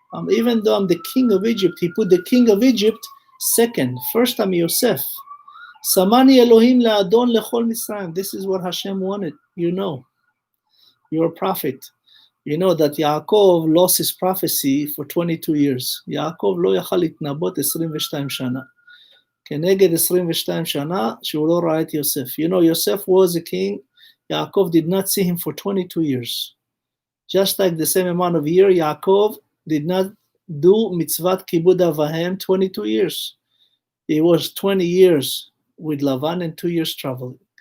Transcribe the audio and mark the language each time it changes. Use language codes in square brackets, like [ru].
[en] Even though I'm the king of Egypt, he put the king of Egypt second. First I'm Yosef. [he] Samani Elohim le'adon lechol Mitzrayim. [en] This is what Hashem wanted. You know, you're a prophet. You know that Yaakov lost his prophecy for 22 years. [he] Yaakov לא יכל להתנבא 22 שנה. כנגד 22 שנה שהוא לא ראה את יוסף. [en] You know, Yosef was a king. Yaakov did not see him for 22 years. Just like the same amount of year, Yaakov did not do mitzvat kibud avahem 22 years. He was 20 years with Lavan and 2 years traveling.